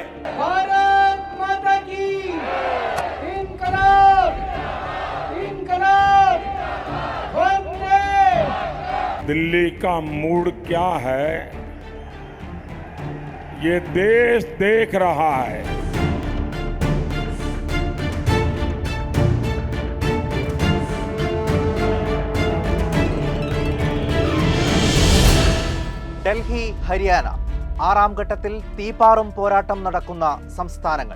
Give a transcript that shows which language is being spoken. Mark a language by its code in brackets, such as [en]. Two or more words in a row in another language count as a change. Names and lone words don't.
[hi] भारत माता की इनकलाब इनकलाब वंदे। दिल्ली का मूड क्या है ये देश देख रहा है। [ml] ഡൽഹി, ഹരിയാന ആറാം ഘട്ടത്തിൽ തീപാറും പോരാട്ടം നടക്കുന്ന സംസ്ഥാനങ്ങൾ.